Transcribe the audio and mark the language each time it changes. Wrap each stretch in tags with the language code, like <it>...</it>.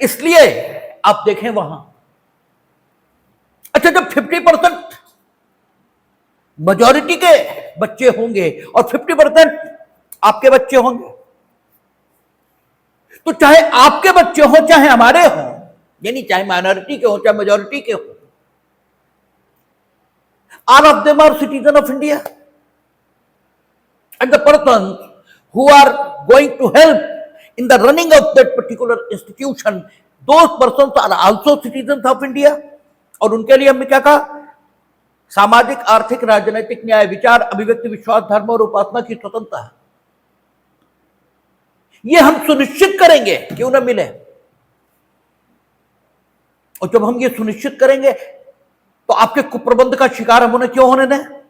<hi>इसलिए आप देखें वहां, अच्छा, जब 50% मेजॉरिटी के बच्चे होंगे और 50% आपके बच्चे होंगे, तो चाहे आपके बच्चे हो चाहे हमारे हो, यानी चाहे माइनॉरिटी के हो चाहे मेजॉरिटी के हो,</hi> <en>all of them are citizen of India, and the persons who are going to help in the running of that particular institution those persons are also citizens of India।</en> <hi>और उनके लिए हमने क्या कहा? सामाजिक, आर्थिक, राजनीतिक न्याय, विचार, अभिव्यक्ति, विश्वास, धर्म और उपासना की स्वतंत्रता है। ये हम सुनिश्चित करेंगे कि उन्हें मिले। और जब हम ये सुनिश्चित करेंगे तो आपके कुप्रबंध का शिकार हम उन्हें क्यों होने दें?</hi>